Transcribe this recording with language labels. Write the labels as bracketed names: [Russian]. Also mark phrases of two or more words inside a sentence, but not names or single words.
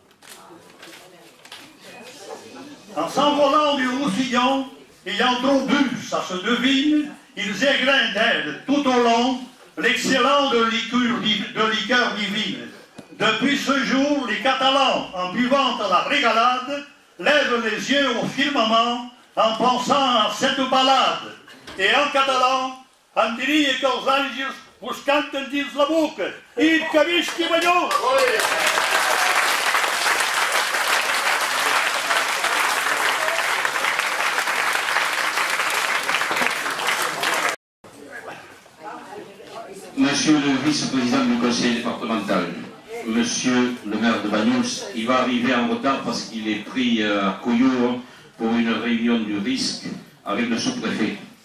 [French] En s'envolant du roussillon, ayant trop bu, ça se devine, ils égrindèrent tout au long l'excellente liqueur divine. Depuis ce jour, les Catalans, en buvant à la régalade, lèvent les yeux au firmament en pensant à cette ballade. Et en catalan, [Catalan] en diria que els àngels us canten dins la boca. I que visqui Bagnols! [French] Monsieur le vice-président du conseil départemental, monsieur le maire de Bagnols, il va arriver en retard parce qu'il est pris à Couillou pour une réunion du risque avec le sous-préfet.